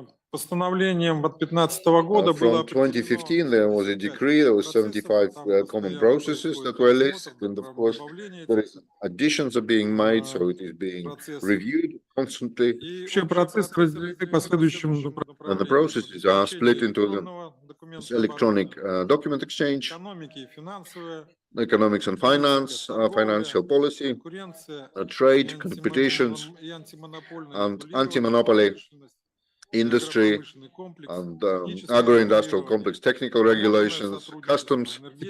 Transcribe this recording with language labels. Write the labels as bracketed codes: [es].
[ru] Постановлением от 2015 года было [en] From 2015, there was a decree, there was 75 common processes that were listed, and of course, there is additions are being made, so it is being reviewed constantly, [ru] Все процессы разделены по следующим [en] and the processes are split into the electronic document exchange, [ru] экономики, финансовая, [en] economics and finance, financial policy, trade, competitions, and anti-monopoly, industry, and agro-industrial complex, technical regulations, customs,